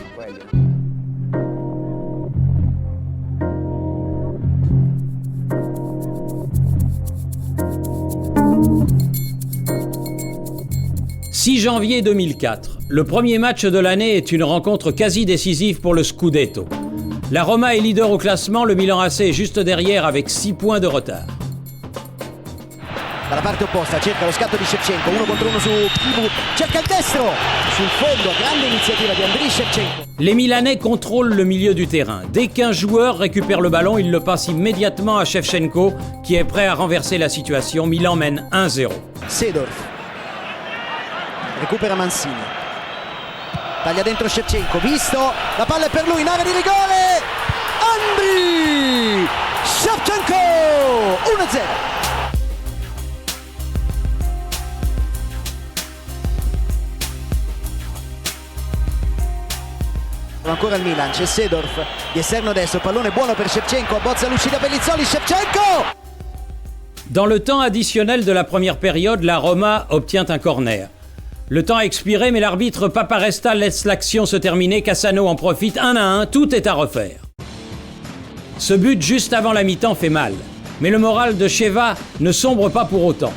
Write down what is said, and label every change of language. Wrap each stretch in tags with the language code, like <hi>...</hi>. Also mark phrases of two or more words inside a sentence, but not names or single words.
<fr>« 6 janvier 2004. Le premier match de l'année est une rencontre quasi décisive pour le Scudetto. La Roma est leader au classement, le Milan AC est juste derrière avec 6 points de retard.</fr> <it>Dalla parte opposta cerca lo scatto di Shevchenko, 1 contro 1 su Kivu, cerca il destro, sul fondo, grande iniziativa di Andriy Shevchenko.</it> <fr>Les Milanais contrôlent le milieu du terrain. Dès qu'un joueur récupère le ballon, il le passe immédiatement à Shevchenko qui est prêt à renverser la situation. Milan mène 1-0.</fr> <it>Seedorf recupera Mancini, taglia dentro Shevchenko, visto, la palla è per lui in area di rigore, Andriy Shevchenko, 1-0. Ancora il Milan, c'è Seedorf di esterno destro, pallone buono per Shevchenko, abbozza l'uscita Pellizzoli, Shevchenko.</it> <fr>Dans le temps additionnel de la première période, la Roma obtient un corner. Le temps a expiré, mais l'arbitre Paparesta laisse l'action se terminer. Cassano en profite 1-1, tout est à refaire. Ce but juste avant la mi-temps fait mal. Mais le moral de Sheva ne sombre pas pour autant.</fr>